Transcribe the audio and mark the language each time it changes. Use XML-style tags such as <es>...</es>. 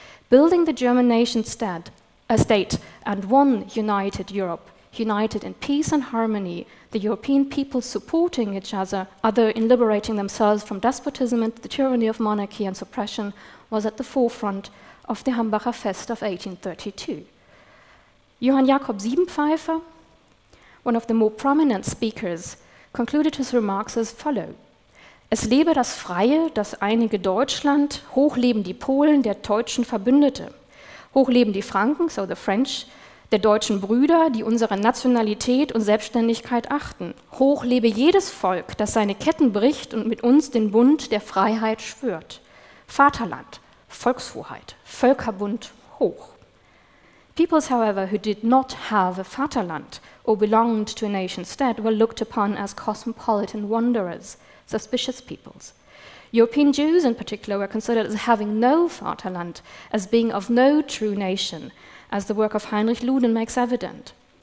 <en>Building the German nation state and one united Europe, united in peace and harmony, the European people supporting each other in liberating themselves from despotism and the tyranny of monarchy and suppression, was at the forefront of the Hambacher Fest of 1832. Johann Jakob Siebenpfeifer, one of the more prominent speakers, concluded his remarks as follows:</en> <de>Es lebe das freie, das einige Deutschland, hoch leben die Polen, der deutschen Verbündete, hoch leben die Franken,</de> <en>so the French,</en> <de>der deutschen Brüder, die unsere Nationalität und Selbstständigkeit achten. Hoch lebe jedes Volk, das seine Ketten bricht und mit uns den Bund der Freiheit schwört. Vaterland, Volkshoheit, Völkerbund hoch.</de> <en>Peoples, however, who did not have a Vaterland or belonged to a nation state were looked upon as cosmopolitan wanderers, suspicious peoples. European Jews in particular were considered as having no Vaterland, as being of no true nation, as the work of Heinrich Luden makes evident.</en>